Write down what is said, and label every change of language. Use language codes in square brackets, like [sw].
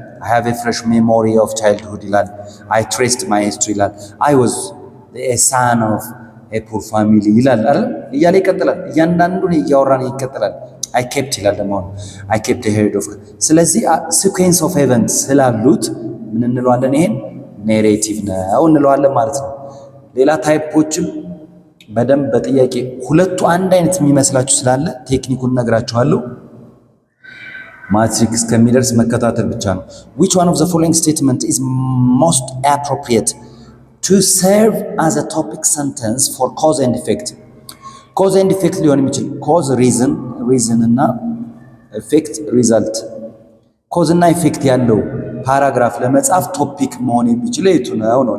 [en] I have a fresh memory of childhood ይላል። I traced my history ይላል። I was a son of a poor family [am] ይላል አይደል? እያለ ይቀጥላል። እያንዳንዱን እያወራን ይቀጥላል። I kept ይላል ደግሞ [en] I kept a herd of። [am] ስለዚህ sequence of events ስላሉት ምን እንለዋለን? ይሄን ኔሬቲቭ ነው እንለዋለን ማለት ነው። ሌላ ታይፖችም በደንብ በጥያቄ ሁለቱ አንድ አይነት የሚመስላችሁ ስላለ ቴክኒኩን ነግራችኋለሁ። ማትሪክስ ከሚደርስ መከታተል ብቻ ነው። [en] which one of the following statement is most appropriate? to serve as a topic sentence for cause and effect. [am] cause and effect ሊሆን የሚችል cause reason እና effect result cause እና effect ያለው ፓራግራፍ ለመጻፍ ቶፒክ መሆን የሚችለው የቱ ነው?